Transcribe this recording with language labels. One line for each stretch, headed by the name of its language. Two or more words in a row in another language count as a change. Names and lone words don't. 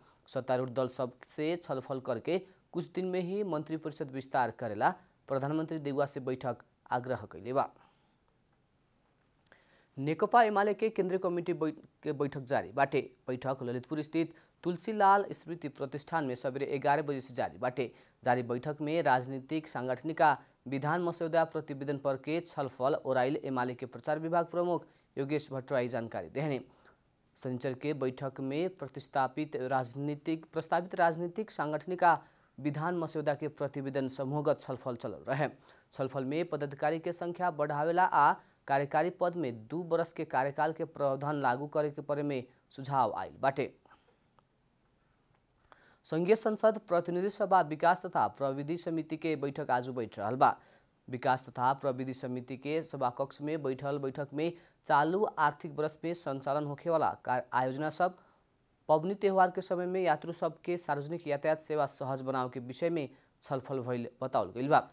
Bhojpuri: सत्तारूढ़ दल सबसे छलफल करके कुछ दिन में ही मंत्री परिषद विस्तार करेला प्रधानमंत्री देउवा से बैठक आग्रह कैले बा। नेकपा एमाले के केंद्रीय कमेटी के बैठक जारी बाटे। बैठक ललितपुर स्थित तुलसीलाल स्मृति प्रतिष्ठान में सवेरे 11 बजे से जारी बाटे। जारी बैठक में राजनीतिक सांगठनिका विधान मसौदा प्रतिवेदन पर के छलफल ओराइल एमाले के प्रचार विभाग प्रमुख योगेश भट्टराई जानकारी देहने। शनिचर के बैठक में प्रस्तावित राजनीतिक सांगठनिका विधान मसौदा के प्रतिवेदन समूहगत छलफल चल रहे। छलफल में पदाधिकारी के संख्या बढ़ावेला आ कार्यकारी पद में 2 बरस के कार्यकाल के प्रावधान लागू करे के परे में सुझाव आयल बाटे। संघीय संसद प्रतिनिधि सभा विकास तथा प्रविधि समिति के बैठक आज बैठ रहा बा। विकास तथा प्रविधि समिति के सभाकक्ष में बैठल बैठक में चालू आर्थिक वर्ष में संचालन होखे वाला आयोजना सब, पबनी त्योहार के समय में यात्रु सब के सार्वजनिक यातायात सेवा सहज बनाव के विषय में छलफल भइल बताउल गइल बा।